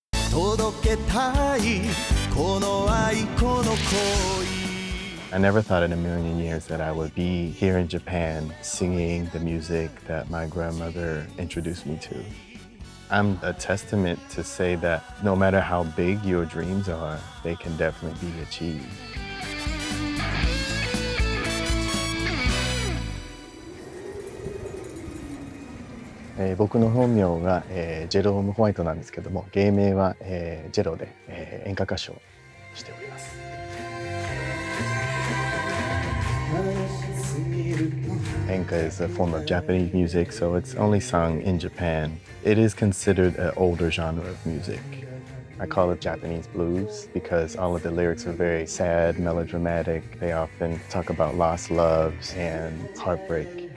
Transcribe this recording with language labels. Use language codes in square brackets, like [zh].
[ja] 届けたいこの愛この恋 [en] I never thought in a million years that I would be here in Japan singing the music that my grandmother introduced me to. I'm a testament to say that no matter how big your dreams are, they can definitely be achieved. [ja] Eh, 僕の本名が、ジェローム・ホワイトなんですけども、芸名は、ジェロで、演歌歌手をしております。 [en] Enka is a form of Japanese music, so it's only sung in Japan. It is considered an older genre of music. I call it Japanese blues because all of the lyrics are very sad, melodramatic. They often talk about lost loves and heartbreak.